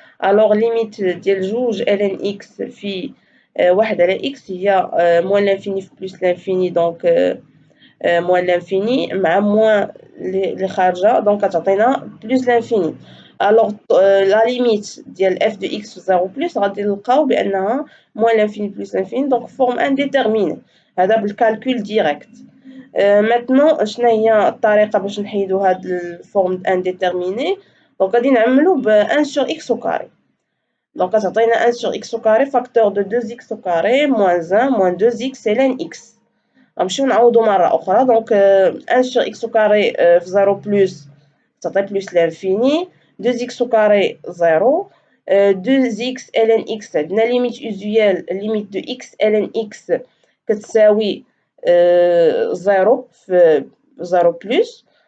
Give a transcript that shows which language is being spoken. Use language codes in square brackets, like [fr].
[fr] alors limite [ar] ديال جوج [fr] ln x في 1 على x هي moins l'infini في plus l'infini donc moins l'infini مع moins [ar] اللي خارجه [fr] donc [ar] كتعطينا [fr] plus l'infini. alors la limite ديال f de x في 0 plus [ar] غادي نلقاو بانها [fr] moins l'infini plus l'infini donc forme indéterminée. [ar] هذا بالكالكول ديريكت. [fr] maintenant [ar] شنو هي الطريقه باش نحيدو هاد الفورم انديتيرميني دونك غادي نعملو ب [fr] 1 sur x au carré. donc [ar] غتعطينا [fr] 1 sur x au carré facteur de 2x au carré moins 1 moins 2x ln x. [ar] غنمشيو نعوضو مره اخرى [fr] donc 1 sur x au carré في 0 plus [ar] تعطي [fr] plus l'infini 2x au carré 0 2x ln x [ar] عندنا ليميت [fr] usuelle limite de x ln x [ar] كتساوي [fr] 0 في 0 plus.